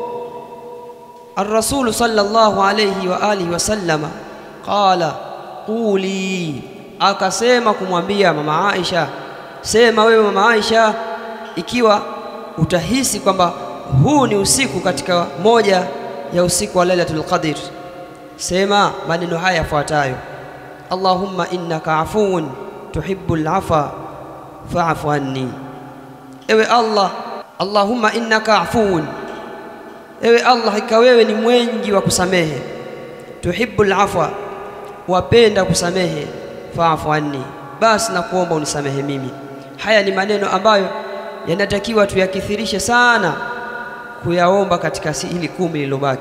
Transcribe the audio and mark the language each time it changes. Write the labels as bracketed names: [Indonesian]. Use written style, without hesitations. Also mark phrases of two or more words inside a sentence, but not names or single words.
[Arabic] الرسول صلى الله عليه وآله وسلم قال قل, [Swahili] akasema kumwambia mama Aisha, sema wewe mama Aisha, ikiwa utahisi kwamba huu ni usiku katika moja ya usiku wa Lailatul Qadr, sema maneno haya yafuatayo: [Arabic] اللهم إنك عفو تحب العفو فاعف عني. Ewe Allah, اللهم إنك عفو, [Swahili] ewe Allah, hakika wewe ni mwengi wa kusamehe, [Arabic] تحب العفو, [Swahili] wapenda kusamehe, [Arabic] فاعف عني, [Swahili] basi na kuomba unisamehe mimi. Haya ni maneno ambayo yanatakiwa tuyakithirishe sana kuyaomba katika hili 10 lilobaki.